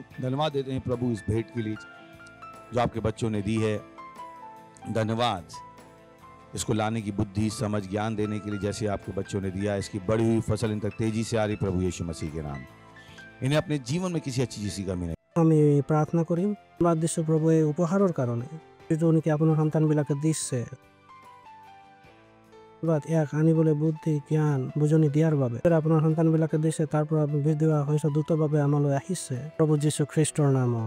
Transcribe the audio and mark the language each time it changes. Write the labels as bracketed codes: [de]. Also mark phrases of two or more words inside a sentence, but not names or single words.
[hi] धन्यवाद देते हैं प्रभु इस भेंट के लिए जो आपके बच्चों ने दी है। धन्यवाद इसको लाने की बुद्धि, समझ, ज्ञान देने के लिए जैसे आपके बच्चों ने दिया। इसकी बढ़ी हुई फसल इन तक तेजी से आ रही प्रभु यीशु मसीह के नाम। इन्हें अपने जीवन में किसी अच्छी चीज की कमी नहीं। [as] আমি প্ৰাৰ্থনা কৰিম। ধন্যবাদ দিছোঁ প্ৰভু এই উপহাৰৰ কাৰণে, যিটো নেকি আপোনাৰ সন্তানবিলাকে দিছে। ইয়াক আনিবলৈ বুদ্ধি, জ্ঞান, বুজনি দিয়াৰ বাবে আপোনাৰ সন্তানবিলাকে দিছে, তাৰ পৰা বৃদ্ধি হোৱা হৈছে, দ্ৰুতভাৱে আমালৈ আহিছে প্ৰভু যীশু খ্ৰীষ্টৰ নামত।